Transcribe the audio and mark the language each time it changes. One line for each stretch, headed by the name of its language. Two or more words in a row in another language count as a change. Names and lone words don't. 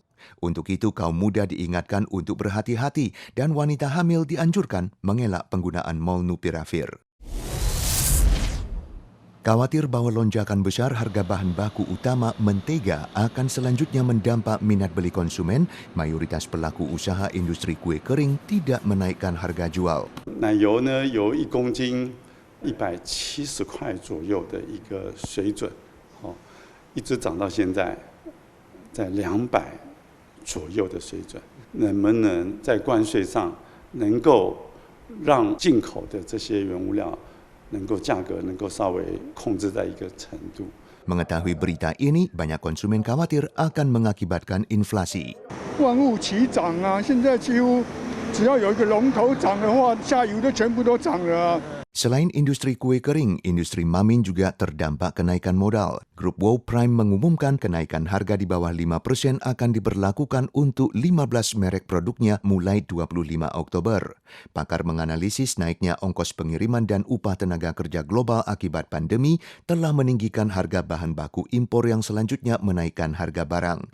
Indonesian: Untuk itu, kaum muda diingatkan untuk berhati-hati dan wanita hamil dianjurkan mengelak penggunaan Molnupiravir. Khawatir bahwa lonjakan besar harga bahan baku utama mentega akan selanjutnya mendampak minat beli konsumen, mayoritas pelaku usaha industri kue kering tidak menaikkan harga jual.
Chinese: 奶油呢，由1公斤170块左右的一个水准，一直涨到现在在200左右的水准，能不能在关税上能够让进口的这些原物料 能够价格能够稍微控制在一个程度。
Indonesian: Mengetahui berita ini, banyak konsumen khawatir akan mengakibatkan inflasi.
Chinese: 万物齐涨啊！现在几乎只要有一个龙头涨的话，下游的全部都涨了啊。
Indonesian: Selain industri kue kering, industri mamin juga terdampak kenaikan modal. Grup Wow Prime mengumumkan kenaikan harga di bawah 5% akan diberlakukan untuk 15 merek produknya mulai 25 Oktober. Pakar menganalisis naiknya ongkos pengiriman dan upah tenaga kerja global akibat pandemi telah meninggikan harga bahan baku impor yang selanjutnya menaikkan harga barang.